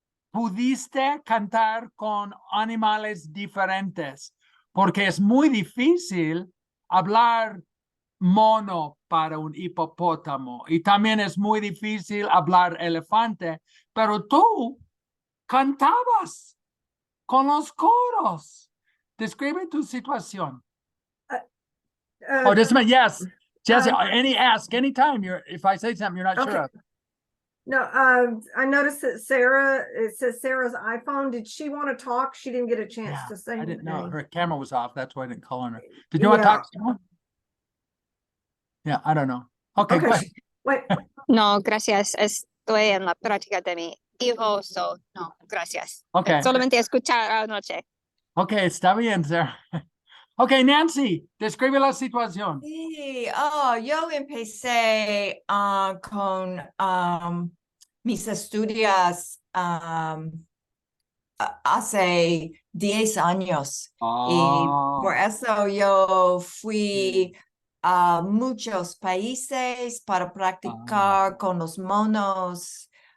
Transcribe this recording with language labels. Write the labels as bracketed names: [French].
[Spanish] pudiste cantar con animales diferentes, porque es muy difícil hablar mono para un hipopótamo y también es muy difícil hablar elefante, pero tú cantabas con los coros. Describe tu situación. [English] Just a minute, yes. Jesse, anytime if I say something you're not okay. sure of. No, I noticed that it says Sarah's iPhone. Did she want to talk? She didn't get a chance to say I didn't know anything. her camera was off. That's why I didn't call on her. Did you want to talk to someone? Yeah, I don't know. Okay, go ahead. Wait, [Spanish] No, gracias. Estoy en la práctica de mi hijo, no, gracias. [English] Okay. [Spanish] Solamente escuchar anoche. Okay, está bien, Sarah. Okay, Nancy, describe la situación. Sí, yo empecé con mis estudios hace 10 años y por eso yo fui a muchos países para practicar con los monos.